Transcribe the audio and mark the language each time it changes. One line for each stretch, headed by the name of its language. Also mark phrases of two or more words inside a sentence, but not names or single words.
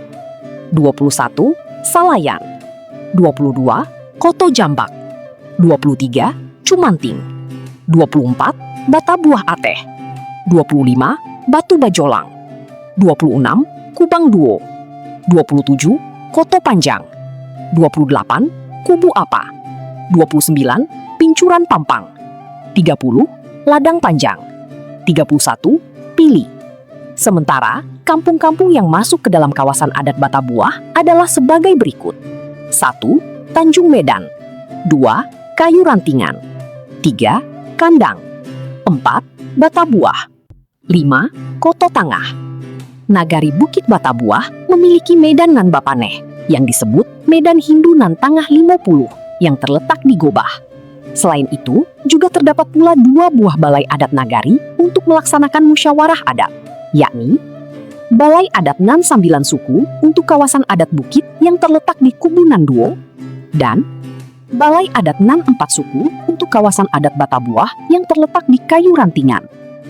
Indonesian: 21. Salayan. 22. Koto Jambak. 23. Cumanting. 24. Batabuah Ateh. 25. Batu Bajolang. 26. Kubang Duo. 27. Koto Panjang. 28. Kubu Apa. 29. Pincuran Pampang. 30. Ladang Panjang. 31. Pili. Sementara, kampung-kampung yang masuk ke dalam kawasan adat Batabuah adalah sebagai berikut. 1. Tanjung Medan. 2. Kayu Rantingan. 3. Kandang. 4. Batabuah. 5. Koto Tangah. Nagari Bukit Batabuah memiliki
Minangkabau: medan nan bapaneh
Indonesian: yang disebut Medan Hindu nan Tangah 50 yang terletak di Gobah. Selain itu, juga terdapat pula 2 buah balai adat nagari untuk melaksanakan musyawarah adat, yakni Balai Adat Nan 9 Suku untuk kawasan adat Bukit yang terletak di Kubu Nan Duo dan Balai Adat Nan 4 Suku untuk kawasan adat Batabuah yang terletak di Kayu Rantingan.